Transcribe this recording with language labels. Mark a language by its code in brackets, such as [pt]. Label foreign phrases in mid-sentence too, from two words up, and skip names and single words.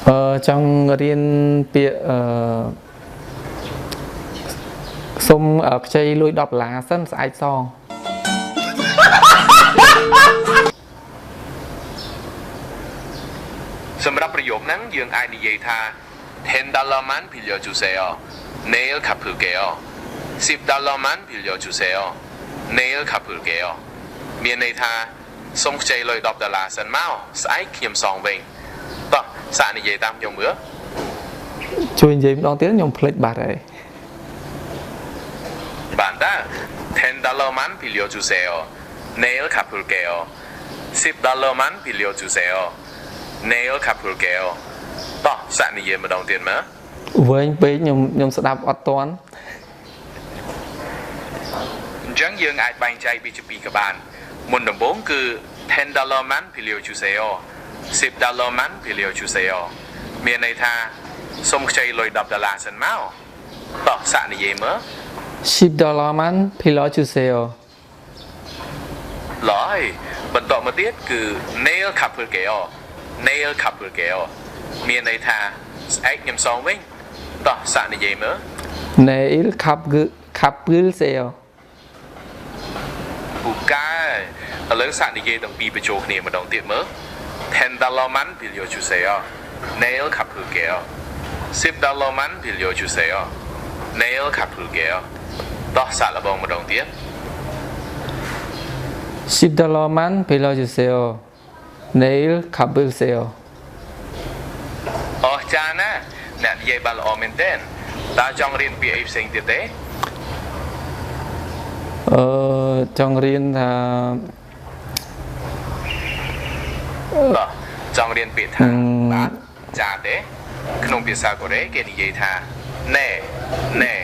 [km] ចង់រៀនពាក្យសុំខ្ចីលុយ$10សិនស្អែកសង សម្រាប់ប្រយោគហ្នឹងយើងអាចនិយាយថា [ko] $10만 빌려주세요. 내일 갚을게요. $10만 빌려주세요. 내일 갚을게요. [km] មានន័យថាសូមខ្ចីលុយ$10សិនមកស្អែកខ្ញុំសងវិញតោះសាកនិយាយតាមខ្ញុំមើល ជួយនិយាយម្ដងទៀតខ្ញុំភ្លេចបាត់ហើយ បានតា [ko] $10만 빌려주세요. 내일 갚을게요. $10만 빌려주세요. 내일 갚을게요. [km] តោះសាកនិយាយម្ដងទៀតមើល វែងពេកខ្ញុំស្ដាប់អត់ទាន់ អញ្ចឹងយើងអាចបែងចែកវាជាពីរក៏បានមុនដំបូងគឺ [ko] $10만 빌려주세요. $10만 빌려주세요. [km] មានន័យថាសូមខ្ចីលុយ$10សិនមកតោះសាកនិយាយមើល [ko] $10만 빌려주세요. [km] ឡើយបន្តមកទៀតគឺ [ko] 내일 갚을게요. 내일 갚을게요. [km] មានន័យថាស្អែកខ្ញុំសងវិញតោះសាកនិយាយមើល [ko] 내일 갚을게요. [km] ពូកែឥឡូវសាកនិយាយទាំងពីរបញ្ចូលគ្នាម្ដងទៀតមើល [ko] $10만 빌려주세요. 내일 갚을게요. $10만 빌려주세요. 내일 갚을게요. [km] តោះសាកល្បងម្ដងទៀត [ko] $10만 빌려주세요. 내일 갚을게요. [km] អស្ចារ្យណាស់អ្នកនិយាយបានល្អមែនទែនតើចង់រៀនពាក្យអីផ្សេងទៀតទេ ចង់រៀនថា បាទចង់រៀនពាក្យថាបាទចាទេក្នុងភាសាកូរ៉េគេនិយាយថា [ko] 네 네